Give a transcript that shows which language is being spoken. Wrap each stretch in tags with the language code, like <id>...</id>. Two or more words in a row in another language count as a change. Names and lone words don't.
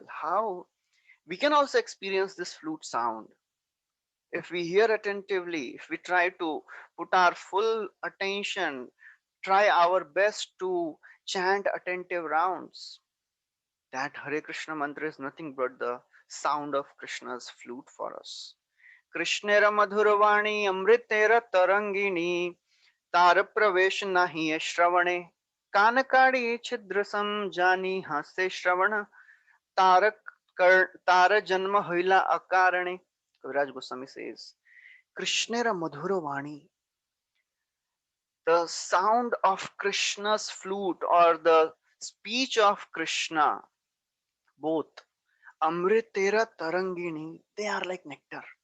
<en>How we can also experience this flute sound if we hear attentively, if we try to put our full attention, try our best to chant attentive rounds. That Hare Krishna mantra is nothing but the sound of Krishna's flute for us.</en> <bn>কৃষ্ণের মধুরবাণী অমৃতের তরঙ্গিণী তার প্রবেশ নাহি হয় শ্রবণে কানাকড়ি ছিদ্র জানি হাস্য শ্রবণ তারক তার জন্ম হইলা অকারণে.</bn> <en>Kaviraj Goswami says,</en> <bn>কৃষ্ণের মধুরবাণী,</bn> <en>the sound of Krishna's flute or the speech of Krishna, both</en> <bn>অমৃতের তরঙ্গিণী,</bn> <en>they are like nectar.</en>